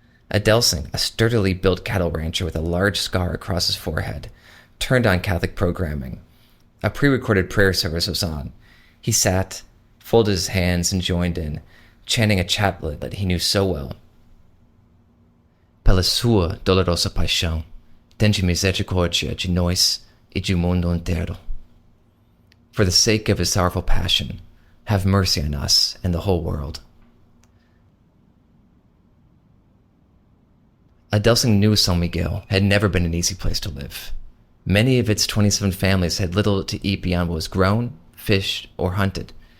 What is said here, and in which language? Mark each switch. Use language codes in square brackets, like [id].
[en] Adelson, a sturdily built cattle rancher with a large scar across his forehead, turned on Catholic programming. A pre-recorded prayer service was on. He sat, folded his hands, and joined in, chanting a chaplet that he knew so well. [pt] Pela sua dolorosa paixão, tende misericórdia de nós e do mundo inteiro. [en] For the sake of his sorrowful passion, have mercy on us and the whole world. Adelson knew São Miguel had never been an easy place to live. Many of its 27 families had little to eat beyond what was grown, fished, or hunted.